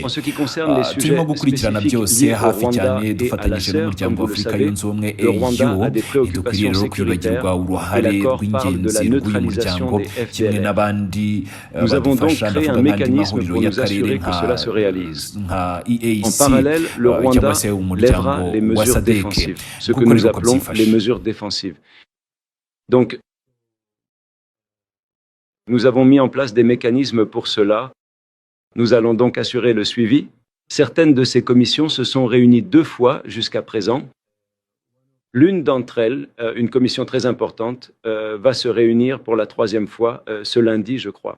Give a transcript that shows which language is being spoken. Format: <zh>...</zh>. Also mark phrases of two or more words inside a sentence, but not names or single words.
<rw>Turimo gukurikirana byose hafi cyane dufatanyije n'umuryango wa Afurika yunze ubumwe AU. Ntidukwiriye rero kwibagirwa uruhare rw'ingenzi rw'uyu muryango, kimwe n'abandi badufasha. Ndavuga nk'andi mahuriro y'akarere nka EAC cyangwa se umuryango wa SADC, kuko</rw> <fr>nous appelons les mesures défensives. Donc, nous avons mis en place des mécanismes pour cela. Nous allons donc assurer le suivi. Certaines de ces commissions se sont réunies 2 fois jusqu'à présent. L'une d'entre elles, une commission très importante, va se réunir pour la 3e fois ce lundi, je crois.</fr>